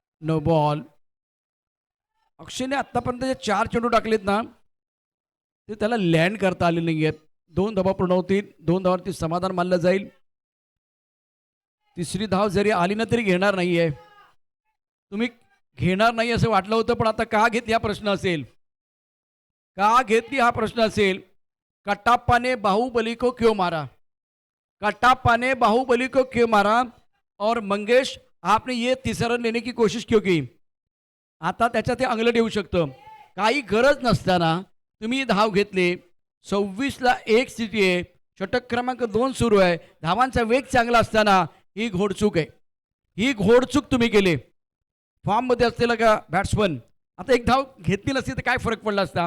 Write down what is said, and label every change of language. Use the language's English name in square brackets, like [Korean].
[Marathi] No ball. अक्षयने आत्तापर्यंत जे 4 चेंडू टाकलेत ना, ते त्याला लँड करता आले नाही आहेत. 2 धावा पूर्ण होतील. 2 धावांवरती समाधान मानलं जाईल. तिसरी धाव जरी आली ना तरी घेणार नाही आहे. तुम्ही घेणार नाही असं वाटलं होतं, पण आता का घेतली हा प्रश्न असेल. का घेतली हा प्रश्न असेल. [Hindi] कटाप्पा ने बाहुबली को क्यों मारा, कटाप्पा ने बाहुबली को क्यों मारा, और मंगेश आपने ये तीसरा रन लेने की कोशिश क्यों की. [Marathi] आता त्याच्यात ते अंगलट येऊ शकतं. काही गरज नसताना तुम्ही धाव घेतली. 26ला 1 स्थिती आहे. षटक क्रमांक 2 सुरू आहे. धावांचा वेग चांगला असताना ही घोडचूक आहे. ही घोडचूक तुम्ही केली. फॉर्ममध्ये असलेला का बॅट्समन आता एक धाव घेतली नसती तर काय फरक पडला असता.